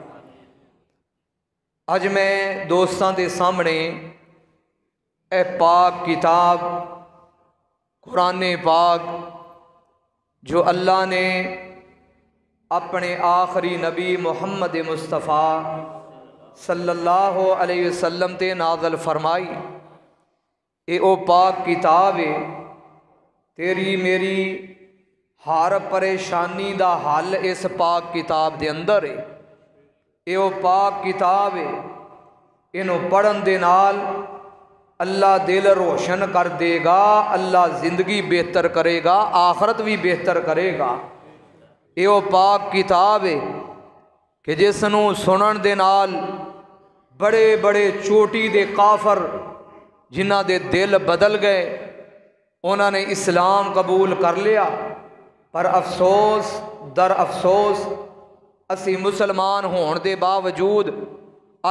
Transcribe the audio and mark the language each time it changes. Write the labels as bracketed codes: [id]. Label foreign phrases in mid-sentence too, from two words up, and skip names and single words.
[pa] اج میں دوستاں دے سامنے اے پاک کتاب قرآن پاک جو اللہ نے اپنے آخری نبی محمد مصطفیٰ [ar] صلی اللہ علیہ وسلم [pa] تے نازل فرمائی، اے او پاک کتاب ہے، تیری میری ہر پریشانی دا حل اس پاک کتاب دے اندر ہے۔ اے او پاک کتاب ہے، انہوں پڑھن دے نال اللہ دل روشن کر دے گا، اللہ زندگی بہتر کرے گا، آخرت بھی بہتر کرے گا۔ اے او پاک کتاب ہے کہ جس نوں سنن دے نال بڑے بڑے چوٹی دے کافر جنہ دے دل بدل گئے، [ur] انہوں نے اسلام قبول کر لیا، [pa] پر افسوس در افسوس اسی مسلمان ہون دے باوجود اج